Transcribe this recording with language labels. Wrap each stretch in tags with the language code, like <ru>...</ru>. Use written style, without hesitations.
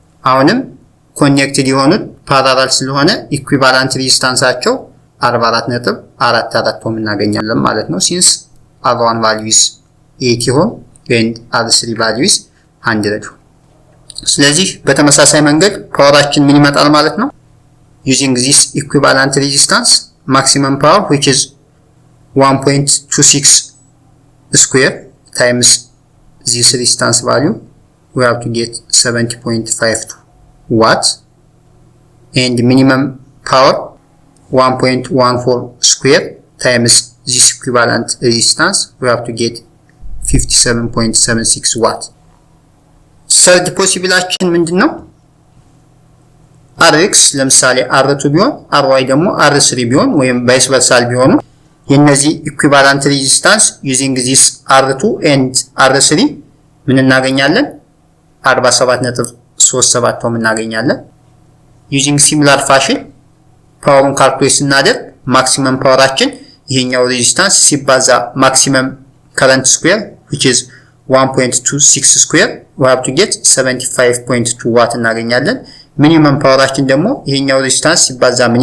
<am>አሁንም ኮኔክትድ የሆኑት ፓራላል ስለሆነ ኢኩቫለንት ሬዚስታንሳቸው 44.44 ኦhm እናገኛለን ማለት ነው።</am> <en>since R1 value is 80 ohm and R3 value is 100 ohm።</en> <am>ስለዚህ በተመሳሳይ መንገድ ፓወራችን ምን ይመጣል ማለት ነው?</am> <en>using this equivalent resistance maximum power which is 1.26 square times this resistance value we have to get 70.52 watts and minimum power 1.14 square times this equivalent resistance we have to get 57.76 watt። third possibility</en> <am>ምንድነው? Rx ለምሳሌ R2 ቢሆን Ry ደግሞ R3 ቢሆን ወይም ቫይስ ቨርሳል ቢሆኑ የነዚህ ኢኩቫለንት ሬዚስታንስ</am> <en>using this R2 and R3</en> <am>ምን እናገኛለን? 47.37 ኦhm እናገኛለን።</am> <en>using similar fashion</en> <am>ፓወሩን ካልኩሌት ስናደርግ ማክሲመም ፓወራችን ይሄኛው ሬዚስታንስ ሲባዛ ማክሲመም current square which is 1.26 square</am> <en>we have to get 75.2 watt</en> <am>እናገኛለን። ሚኒመም ፓወራችን ደግሞ ይሄኛው ሬዚስታንስ ሲባዛ</am>